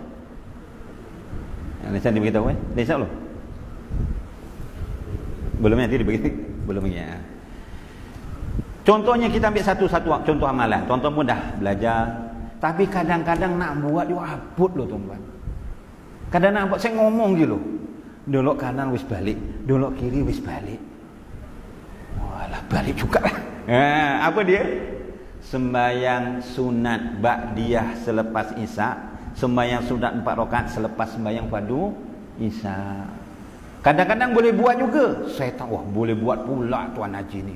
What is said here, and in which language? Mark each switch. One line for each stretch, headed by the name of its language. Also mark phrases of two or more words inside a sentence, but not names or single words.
Malay: Nanti dia beritahu dah Isyak belum? Belum, nanti dia beritahu. Belum lagi. Contohnya kita ambil satu-satu contoh amalan. Tuan-tuan pun dah belajar, tapi kadang-kadang nak buat dia abot loh tuan-tuan. Kadang nak buat, saya ngomong je loh.
Javanese: Dolok kanan wis balik, dolok kiri wis balik. Walah,
Malay: balik juga lah. Apa dia? Sembayang sunat ba'diyah selepas Isyak, sembayang sunat 4 rakaat selepas sembayang fardu Isyak. Kadang-kadang boleh buat juga. Saya tahu, boleh buat pula tuan haji ni.